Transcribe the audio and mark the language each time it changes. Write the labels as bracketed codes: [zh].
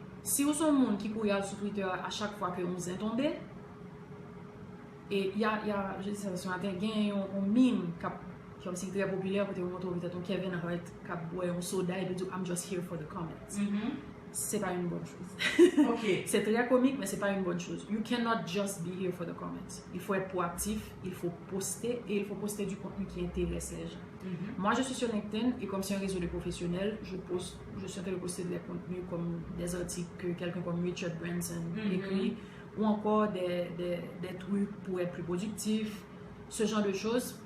[fr] Si vous êtes un monde qui court sur Twitter à chaque fois que vous est tombé, et il y a je dis ça ce matin, il y a un meme qui est très populaire, peut-être un Kevin Hart qui a boit un soda et dit [en] I'm just here for the comments. [fr] C'est pas une bonne chose. Okay. C'est très comique, mais c'est pas une bonne chose. [en] You cannot just be here for the comments. [fr] Il faut être proactif, il faut poster et il faut poster du contenu qui intéresse les gens. Moi, je suis sur LinkedIn et comme c'est un réseau de professionnels, je suis en train de poster des contenus comme des articles que quelqu'un comme Richard Branson écrit ou encore des trucs pour être plus productif, ce genre de choses.